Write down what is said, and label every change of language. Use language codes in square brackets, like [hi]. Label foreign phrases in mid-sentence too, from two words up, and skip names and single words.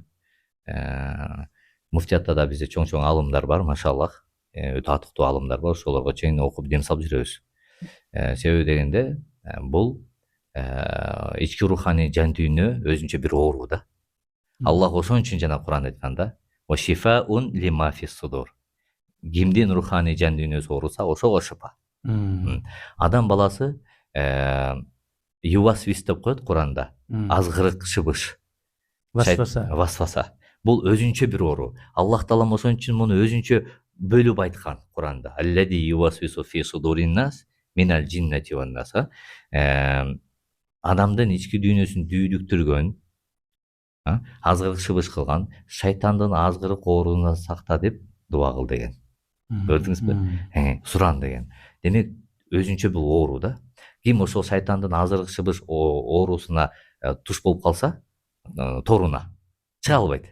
[ky] Муфтиятта да бизде чоң алымдар бар, машаллах. Өтө атыктуу алымдар бар, ошолорго чейин окуп дем салып жүрөбүз. Себеби дегенде бул ички руханий жан дүйнө өзүнчө бир оору да. Аллах ошон үчүн жана Куранда айтканда: [ar] "وشفاء لما في الصدور". [ky] Кимдин руханий жан дүйнөсү ооруса, ошого шифа. Адам баласы ювасвис деп коет Куранда. Азгырык, шыбыш. Васваса. Бул өзүнчө бир оору. Аллах таалам ошон үчүн муну өзүнчө бөлүп айткан Куранда. [ar] الذي يوسوس في صدور الناس من الجنة والناس. [ky] Адамдын ички дүйнөсүн дүйдүктүргөн, азгырык, шыбыш кылган шайтандын азгырык оорунан сакта деп дуа кыл деген. Көрдүңүзбү? Суран деген. Демек, өзүнчө бул оору да. Ким ошол шайтандын азгырык, шыбыш оорусуна туш болуп калса, торуна чыга албайт.